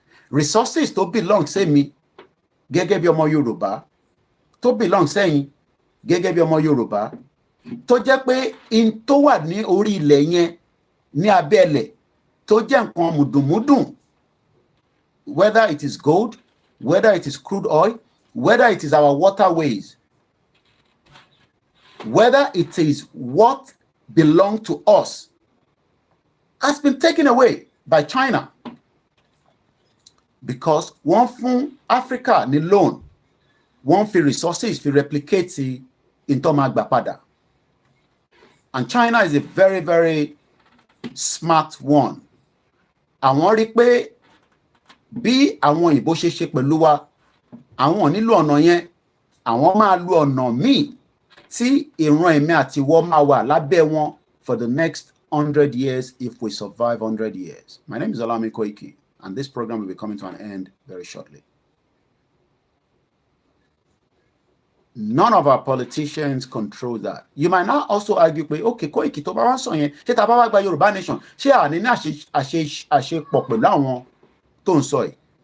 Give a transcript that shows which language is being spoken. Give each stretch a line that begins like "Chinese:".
English: Resources to belong, say me,
Yoruba: gẹ́gẹ́ bí ọmọ Yorùbá,
English: to belong saying, gẹ́gẹ́ bí ọmọ Yorùbá,
Yoruba: tó jẹ́ pé in tó wà ní orí ilẹ̀ yẹn ní abẹ́lẹ̀ tó jẹ́ nǹkan mùdùnmúdùn,
English: whether it is gold, whether it is crude oil, whether it is our waterways, whether it is what belongs to us, has been taken away by China.
Yoruba: because wọ́n fún Africa ní loan, wọ́n fi resources fi replicate in tó máa gbà padà.
English: And China is a very, very smart one.
Yoruba: Àwọn rí pé bí àwọn òyìnbó ṣe ṣe pẹ̀lú wa, àwọn ò nílò ọ̀nà yẹn, àwọn máa lo ọ̀nà míì tí ìran ẹ̀mí àti ìwọ máa wà lábẹ́ wọn
English: for the next 100 years
Yoruba: if we survive 100 years.
English: My name is OLAYOMI Koiki, and this program will be coming to an end very shortly. None of our politicians control that. You might now also argue, okay,
Yoruba: Koiki tó bá wá sọ yẹn, ṣé tá bá wá gba Yorùbá nation, ṣé àní ní àṣepọ̀ pẹ̀lú àwọn tó ń sọ yìí?